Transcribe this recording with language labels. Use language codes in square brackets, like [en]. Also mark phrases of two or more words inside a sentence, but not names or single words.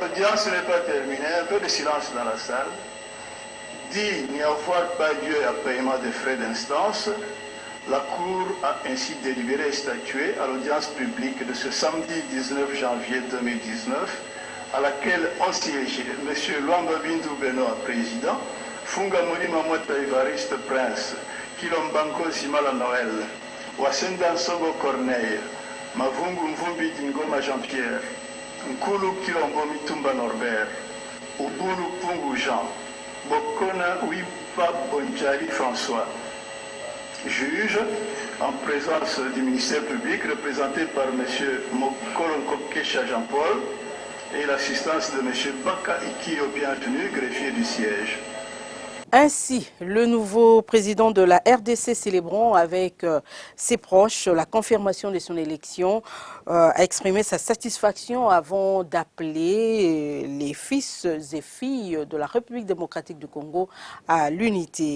[fr] L'audience n'est pas terminée, un peu de silence dans la salle. Dit n'y avoir pas lieu à paiement des frais d'instance, la Cour a ainsi délibéré et statué à l'audience publique de ce samedi 19 janvier 2019, à laquelle ont siégé M. Luamba Bintou Benoît, président, Funga Molima Mwata Evariste Prince, Kilombanko Zimala Noël, Wasenda Nsongo Corneille, Mavungu Mvumbi Dingoma Jean-Pierre, Nkulu Kilombo Mitumba Norbert, Ubulu Pungu Jean, Bokona Wipa Bonjali François. Juge, en présence du ministère public, représenté par M. Mokolonko Kesha Jean-Paul, et l'assistance de M. Baka Ikio, bienvenu, greffier du siège. Ainsi, le nouveau président de la RDC célébrant avec ses proches la confirmation de son élection a exprimé sa satisfaction avant d'appeler les fils et filles de la République démocratique du Congo à l'unité.